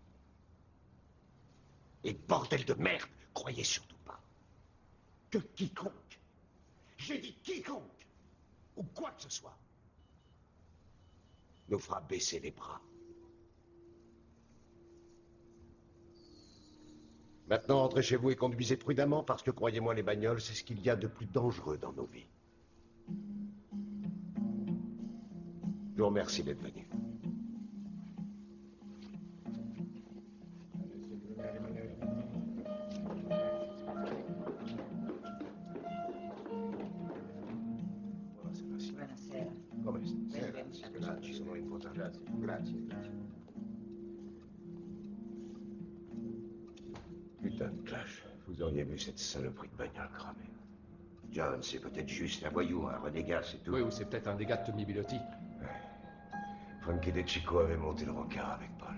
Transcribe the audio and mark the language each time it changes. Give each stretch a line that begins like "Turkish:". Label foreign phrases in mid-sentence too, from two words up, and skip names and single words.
French: Et bordel de merde, croyez surtout pas que quiconque, j'ai dit quiconque, ou quoi que ce soit, nous fera baisser les bras. Maintenant, entrez chez vous et conduisez prudemment parce que, croyez-moi, les bagnoles, c'est ce qu'il y a de plus dangereux dans nos vies. Je vous remercie d'être venu.
Italian: Buonasera. Come stai? Scusate, ci sono importanti. Grazie.
French: Putain de clash. Vous auriez vu cette saloperie de bagnole cramée. John, c'est peut-être juste un voyou, un renégat, c'est tout. Oui, ou c'est peut-être un dégât de Tommy Bilotti. Frankie DeCicco avait monté le rencard avec Paul.